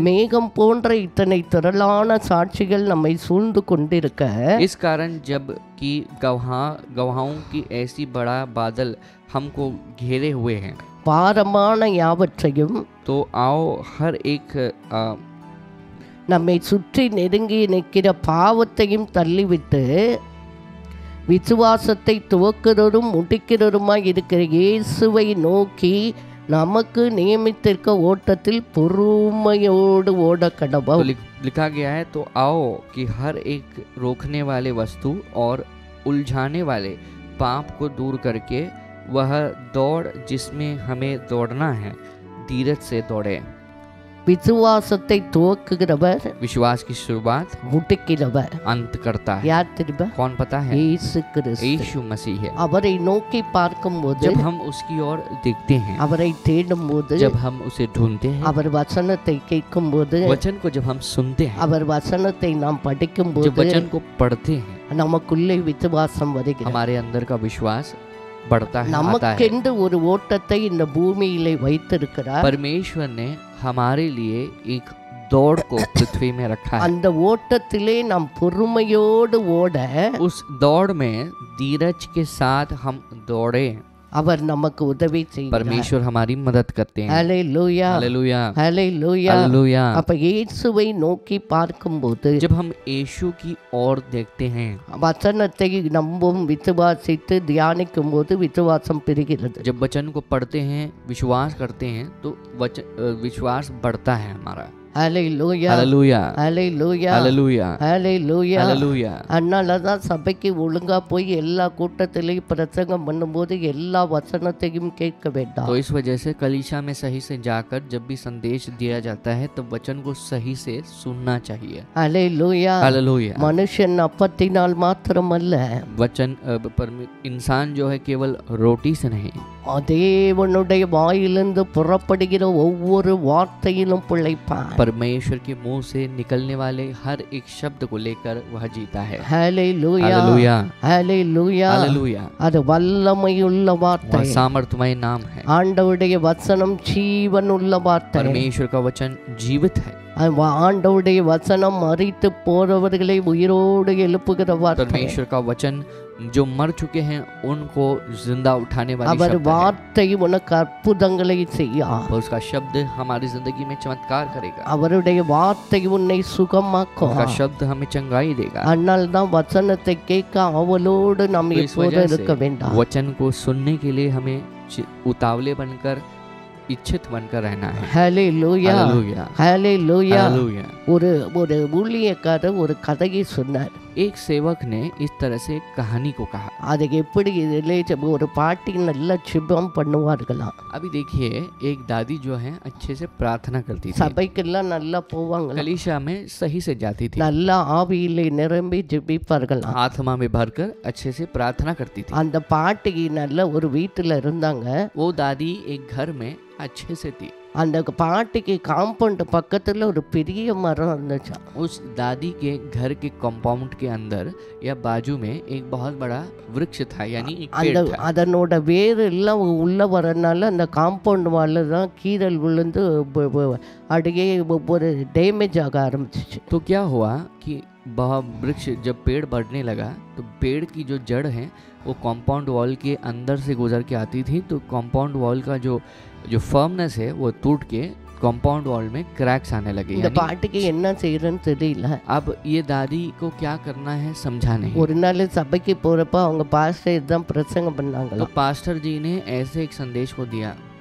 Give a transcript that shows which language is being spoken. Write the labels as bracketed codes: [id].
[ta] மேகம் போன்ற இத்தனை திரளான சாட்சிகள் நம்மை சூழ்ந்து கொண்டிருக்க [hi] इस कारण जब कि गवाहों की ऐसी बड़ा बादल हमको घेरे हुए हैं, [ta] பாரமான யாவற்றையும் [hi] तो आओ हर एक [ta] நம்மை சுற்றி நெருங்கி நிற்கிற பாவத்தையும் தள்ளிவிட்டு விசுவாசத்தை துவக்குறதும் முடிக்கிறதுமாய் இருக்கிற இயேசுவை நோக்கி நமக்கு நியமித்திருக்க ஓட்டத்தில் பொறுமையோடு ஓட கடவோம். [hi] तो लिखा गया है, तो आओ कि हर एक रोकने वाले वस्तु और उलझाने वाले पाप को दूर करके वह दौड़ जिसमें हमें दौड़ना है, धीरज से दौड़े। [ta] விசுவாசத்தை துவக்குகிறவர், [hi] विश्वास की शुरुआत [ta] முடிக்கிறவர் [hi] अंत करता है। [ta] யார் தெரியுமா? [hi] कौन पता है? [ta] இயேசு கிறிஸ்து. [hi] यीशु मसीह है। [ta] அவரை நோக்கி பார்க்கும்போது, [hi] जब हम उसकी ओर देखते हैं, [ta] அவரை தேடும்போது, [hi] जब हम उसे ढूंढते हैं, [ta] அவர் வசனத்தை கேட்கும்போது, [hi] वचन को जब हम सुनते हैं, [ta] அவர் वचनத்தை நாம் [hi] जब [ta] படிக்கும்போது [hi] वचन को पढ़ते हैं, [ta] நமக்குள்ளே விசுவாசம் வருகிறது. [hi] हमारे अंदर का विश्वास बढ़ता है, आता है। [ta] நமக்கென்று ஒரு ஓட்டத்தை இந்த பூமியிலே வைத்திருக்கிறார். [hi] परमेश्वर ने हमारे लिए एक दौड़ को पृथ्वी में रखा है। [ta] அந்த ஓட்டத்திலே நாம் பொறுமையோடு ஓட [hi] उस दौड़ में धीरज के साथ हम दौड़े, [ta] அவர் நமக்கு உதவி செய்கிறார். [hi] परमेश्वर हमारी मदद करते हैं। [ta] ஹல்லேலூயா, [hi] हालेलुया, [ta] ஹல்லேலூயா. [hi] हालेलुया। [ta] அப்ப இயேசுவை நோக்கி பார்க்கும்போது, [hi] जब हम यीशु की ओर देखते हैं, [ta] வசனத்தை நம்பும் விசுவாசித்து தியானிக்கும் போது விசுவாசம் பெறுகிறது. [hi] जब वचन को पढ़ते हैं, विश्वास करते हैं, तो विश्वास बढ़ता है हमारा। [ta] ஹல்லேலூயா, [hi] हालेलुया, [ta] ஹல்லேலூயா, [hi] हालेलुया, [ta] ஹல்லேலூயா. [hi] हालेलुया। [ta] அதனாலதான் சபைக்கு ஒழுங்கா போய் எல்லா கூட்டத்திலையும் பிரசங்கம் பண்ணும்போது எல்லா வசனத்தையும் கேட்க வேண்டாம். [hi] तो इस वजह से कलीसिया में सही से जाकर जब भी संदेश दिया जाता है, तो वचन को सही से सुनना चाहिए। [ta] ஹல்லேலூயா. [hi] हालेलुया। [ta] மனுஷன் அப்பத்தினால் மாத்திரமல்ல, [hi] वचन इंसान जो है केवल रोटी से नहीं, [ta] தேவனுடைய வாயிலிருந்து புறப்படுகிற ஒவ்வொரு வார்த்தையிலும் பிழைப்பான். [hi] परमेश्वर के मुंह से निकलने वाले हर एक शब्द को लेकर वह जीता है। [ta] ஹல்லேலூயா, [hi] हालेलुया, [ta] ஹல்லேலூயா. [hi] हालेलुया। [ta] அது வல்லமையுள்ள வார்த்தை. [hi] वह सामर्थमय नाम है। [ta] ஆண்டவருடைய வசனம் ஜீவனுள்ள வார்த்தை. [hi] परमेश्वर का वचन जीवित है। [ta] ஆண்டவருடைய வசனம் மரித்து போறவர்களை உயிரோடு எழுப்புகிற வார்த்தை. [hi] परमेश्वर का वचन जो मर चुके हैं उनको जिंदा उठाने वाली [ta] அவர் [hi] शब्द है। [ta] வார்த்தை உனக்கு அற்புதங்களை செய்யும். [hi] और उसका शब्द हमारी जिंदगी में चमत्कार करेगा। [ta] அவருடைய வார்த்தை உன்னை சுகமாக்கும். [hi] उसका शब्द हमें चंगाई देगा। [ta] அதனால தான் வசனத்தை கேட்க அவளோடு நாம் [hi] तो इस [ta] எப்போதும் [hi] वजह [ta] இருக்க [hi] से [ta] வேண்டாம். [hi] वचन को सुनने के लिए हमें उतावले बनकर, इच्छित बनकर रहना है। [ta] ஹல்லேலூயா, [hi] हालेलुया, [ta] ஹல்லேலூயா. [hi] हालेलुया। [ta] ஒரு ஒரு ஊழியக்காரர் ஒரு கதையை சொன்னார். [hi] एक सेवक ने इस तरह से एक कहानी को कहा। [ta] அது எப்படி இதிலே ஒரு பாட்டி நல்ல சிபம் பண்ணுவார்களாம். [hi] अभी देखिए, एक दादी जो है अच्छे से प्रार्थना करती थी, [ta] சபைக்கெல்லாம் நல்லா போவாங்க, [hi] कलीसिया में सही से जाती थी, [ta] நல்லா ஆவியிலே நிரம்பி ஜெபிப்பார்களாம். [hi] आत्मा में भरकर अच्छे से प्रार्थना करती थी। [ta] அந்த பாட்டி நல்ல ஒரு வீட்டுல இருந்தாங்க. [hi] वो दादी एक घर में अच्छे से थी। [ta] அந்த பாட்டிக்கு காம்பவுண்ட் பக்கத்துல ஒரு பெரிய மரம் இருந்துச்சு. [hi] उस दादी के घर के कंपाउंड के अंदर या बाजू में एक बहुत बड़ा वृक्ष था, यानी एक [ta] அந்த [hi] पेड़ था। [ta] அதனோட வேர் எல்லாம் உள்ள வரனால அந்த காம்பவுண்ட் வால்ல தான் கீறல் விழுந்து அப்படியே ஒரு டேமேஜ் ஆக ஆரம்பிச்சிச்சு. [hi] तो क्या हुआ कि वह वृक्ष जब पेड़ बढ़ने लगा तो पेड़ की जो जड़ है वो कंपाउंड वॉल के अंदर से गुजर के आती थी, तो कंपाउंड वॉल का जो फर्मनेस है वो टूट के कंपाउंड वॉल में क्रैक्स आने लगे। [ta] இந்த பாட்டுக்கு என்ன செய்யறன்னு தெரியல. [hi] अब ये दादी को क्या करना है समझा नहीं। [ta] ஒரு நாள் சபைக்கு போறப்ப அவங்க பாஸ்டர் இதான் பிரசங்கம் பண்ணாங்க. [hi] तो पास्टर जी ने ऐसे एक संदेश को दिया।